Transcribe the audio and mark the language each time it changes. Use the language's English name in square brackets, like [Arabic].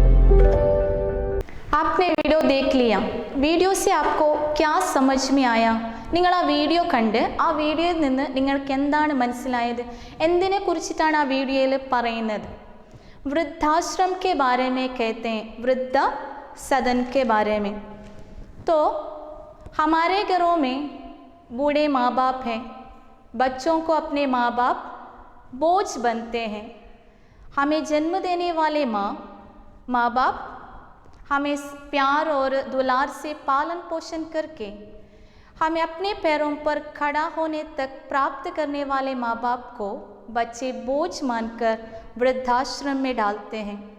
[Hindi] आपने वीडियो देख लिया। वीडियो से आपको क्या समझ में आया? [Malayalam] നിങ്ങൾ ആ വീഡിയോ കണ്ട് ആ വീഡിയോയിൽ നിന്ന് നിങ്ങൾക്ക് എന്താണ് മനസ്സിലായത്? എന്തിനെ കുറിച്ചിട്ടാണ് ആ വീഡിയോയിൽ പറയുന്നത്? [Hindi] वृद्धाश्रम के बारे में कहते हैं, वृद्ध सदन के बारे में। तो हमारे घरों में बूढ़े माँ बाप हैं, बच्चों को अपने माँ बाप बोझ बनते हैं। हमें जन्म देने वाले माँ बाप हमें प्यार और दुलार से पालन पोषण करके हमें अपने पैरों पर खड़ा होने तक प्राप्त करने वाले माँ बाप को बच्चे बोझ मानकर वृद्धाश्रम में डालते हैं।